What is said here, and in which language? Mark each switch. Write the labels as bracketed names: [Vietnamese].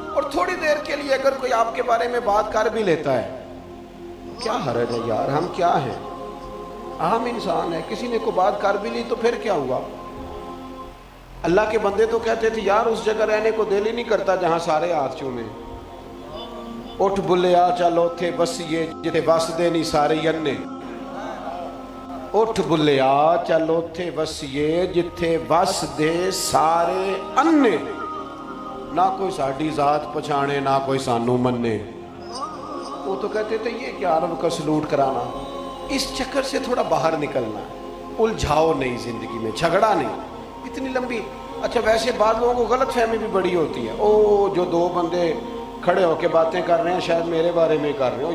[Urdu] اور تھوڑی دیر کے لیے اگر کوئی آپ کے بارے میں بات کر بھی لیتا ہے، کیا حرج ہے یار، ہم کیا ہیں، عام انسان ہے. کسی نے کوئی بات کر بھی لی تو پھر کیا ہوا؟ اللہ کے بندے تو کہتے تھے یار اس جگہ رہنے کو دل ہی نہیں کرتا جہاں سارے ہاتھ چومیں. [Punjabi] اٹھ بلیا چلو تھے بسیے جتے بس دے نہیں سارے ینے. اٹھ بلیا چلو تھے بسیے جتے بس دے سارے انے. نہ کوئی ساڈی ذات پچھانے نہ کوئی سانو منے. [Urdu] وہ تو کہتے تھے یہ کیا عرب کا سلوٹ کرانا. اس چکر سے تھوڑا باہر نکلنا ہے. الجھاؤ نہیں زندگی میں، جھگڑا نہیں اتنی لمبی. اچھا ویسے بعض لوگوں کو غلط فہمی بھی بڑی ہوتی ہے. او جو دو بندے کھڑے ہو کے باتیں کر رہے ہیں شاید میرے بارے میں کر رہے ہو.